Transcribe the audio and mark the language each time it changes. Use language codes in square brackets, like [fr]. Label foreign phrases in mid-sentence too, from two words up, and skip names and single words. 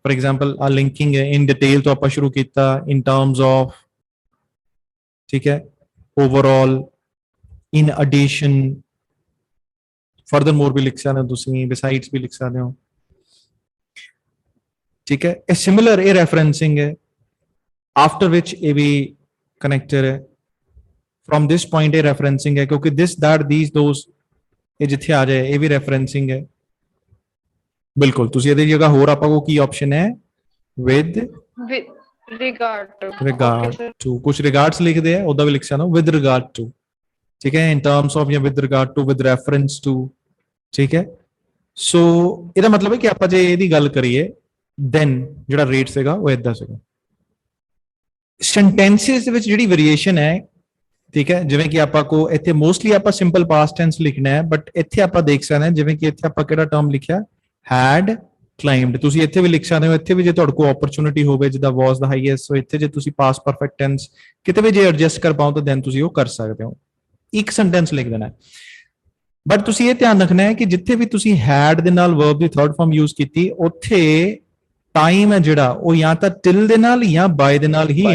[en] for example [pa] ਆ ਲਿੰਕਿੰਗ ਹੈ [en] in detail [pa] ਤੋਂ ਆਪਾਂ ਸ਼ੁਰੂ ਕੀਤਾ [en] in terms of, [pa] ਠੀਕ ਹੈ, [en] overall, in addition, furthermore [pa] ਵੀ ਲਿਖ ਸਕਦੇ ਹੋ ਤੁਸੀਂ, ਬਿਸਾਈਡਸ ਵੀ ਲਿਖ ਸਕਦੇ ਹੋ, ਠੀਕ ਹੈ। ਇਹ ਸਿਮਿਲਰ ਇਹ ਰੈਫਰੈਂਸਿੰਗ ਹੈ, [en] after which [pa] ਇਹ ਵੀ ਕਨੈਕਟਰ ਹੈ, [en] from this point [pa] ਇਹ ਰੈਫਰੈਂਸਿੰਗ ਹੈ ਕਿਉਂਕਿ [en] this that these those [pa] ਇਹ ਜਿੱਥੇ ਆ ਜਾਏ ਇਹ ਵੀ ਰੈਫਰੈਂਸਿੰਗ ਹੈ। ਬਿਲਕੁਲ ਤੁਸੀਂ ਇਹਦੀ ਜਗ੍ਹਾ ਹੋਰ ਆਪਾਂ ਕੋ ਕੀ ਆਪਸ਼ਨ ਹੈ [en] with regard to, [pa] ਕੁਝ ਰਿਗਾਰਡਸ ਲਿਖਦੇ ਆ ਉਹਦਾ ਵੀ ਲਿਖ ਸਕਦੇ ਹੋ [en] with regard to, [pa] ਠੀਕ ਹੈ, [en] in terms of [pa] ਜਾਂ [en] with regard to, with reference to, [pa] ਠੀਕ ਹੈ। ਸੋ ਇਹਦਾ ਮਤਲਬ ਹੈ ਕਿ ਆਪਾਂ ਜੇ ਇਹਦੀ ਗੱਲ ਕਰੀਏ [en] then [pa] ਜਿਹੜਾ ਰੇਟ ਸੀਗਾ ਉਹ ਇਦਾਂ ਸੀਗਾ। ਸੈਂਟੈਂਸਸ ਦੇ ਵਿੱਚ ਜਿਹੜੀ ਵੇਰੀਏਸ਼ਨ ਹੈ, ਠੀਕ ਹੈ, ਜਿਵੇਂ ਕਿ ਆਪਾਂ ਕੋ ਇੱਥੇ ਮੋਸਟਲੀ ਆਪਾਂ [en] simple past tense [pa] ਲਿਖਣਾ ਹੈ, ਬਟ ਇੱਥੇ ਆਪਾਂ ਦੇਖ ਸਕਦੇ ਹਾਂ ਜਿਵੇਂ ਕਿ ਇੱਥੇ ਆਪਾਂ ਕਿਹੜਾ ਟਰਮ ਲਿਖਿਆ [en] had climbed, [pa] ਤੁਸੀਂ ਇੱਥੇ ਵੀ ਲਿਖ ਸਕਦੇ ਹੋ। ਇੱਥੇ ਵੀ ਜੇ ਤੁਹਾਡੇ ਕੋਲ ਓਪਰਚੁਨਿਟੀ ਹੋਵੇ ਜਿੱਦਾਂ [en] was the highest, [pa] ਸੋ ਇੱਥੇ ਜੇ ਤੁਸੀਂ [en] past perfect tense [pa] ਕਿਤੇ ਵੀ ਜੇ ਐਡਜਸਟ ਕਰ ਪਾਓ ਤਾਂ then ਤੁਸੀਂ ਉਹ ਕਰ ਸਕਦੇ ਹੋ, ਇੱਕ ਸੈਂਟੈਂਸ ਲਿਖ ਦੇਣਾ। ਬਟ ਤੁਸੀਂ ਇਹ ਧਿਆਨ ਰੱਖਣਾ ਹੈ ਕਿ ਜਿੱਥੇ ਵੀ ਤੁਸੀਂ had ਦੇ ਨਾਲ verb ਦੀ [en] third form use [pa] ਕੀਤੀ ਉੱਥੇ ਟਾਈਮ ਹੈ ਜਿਹੜਾ ਉਹ ਜਾਂ ਤਾਂ till ਦੇ ਨਾਲ ਜਾਂ by ਦੇ ਨਾਲ ਹੀ